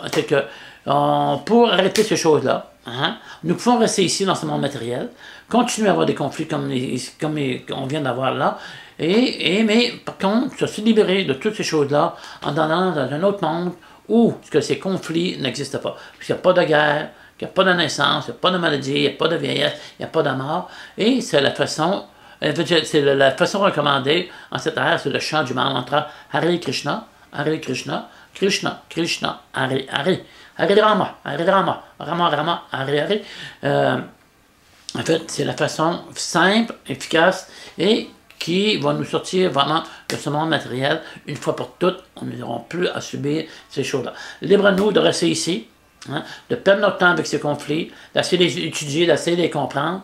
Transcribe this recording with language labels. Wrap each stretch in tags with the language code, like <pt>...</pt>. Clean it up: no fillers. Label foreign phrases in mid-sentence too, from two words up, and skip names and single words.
<fr>C'est que pour arrêter ces choses-là, hein, nous pouvons rester ici dans ce monde matériel, continuer à avoir des conflits comme on vient d'avoir là, mais par contre, se libérer de toutes ces choses-là en allant dans un autre monde où ces conflits n'existent pas. Parce qu'il n'y a pas de guerre, qu'il n'y a pas de naissance, il n'y a pas de maladie, il n'y a pas de vieillesse, il n'y a pas de mort. Et c'est la façon recommandée en cette ère, c'est le chant du mantra</fr> <sa>हरे कृष्ण कृष्ण कृष्ण हरे हरे हरे राम राम राम हरे हरे.</sa> <fr>En fait, c'est la façon simple, efficace et qui va nous sortir vraiment de ce monde matériel. Une fois pour toutes, on n'aura plus à subir ces choses-là. Libre à nous de rester ici, hein, de perdre notre temps avec ces conflits, d'essayer de les étudier, d'essayer de les comprendre.</fr>